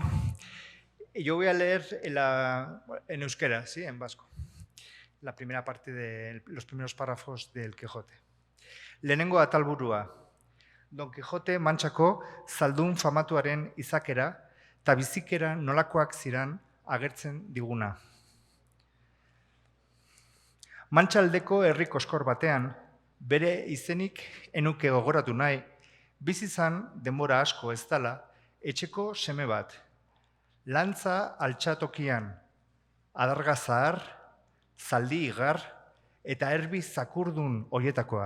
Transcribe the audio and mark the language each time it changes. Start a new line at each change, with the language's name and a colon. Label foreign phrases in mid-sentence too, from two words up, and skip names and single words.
Spanish: Yo voy a leer en euskera, ¿sí? En vasco, la primera parte de los primeros párrafos del Quijote.
Basque: Lehenengo atalburua. Don Quijote mantxako zaldun famatuaren izakera eta bizikera nolakoak ziran agertzen diguna. Mantxaldeko herri koskor batean, bere izenik enuke gogoratu nahi, bizi izan denbora asko ez dela, etxeko seme bat, lantza altxatokian, adarga zahar, zaldi igar eta erbi zakurdun hoietakoa.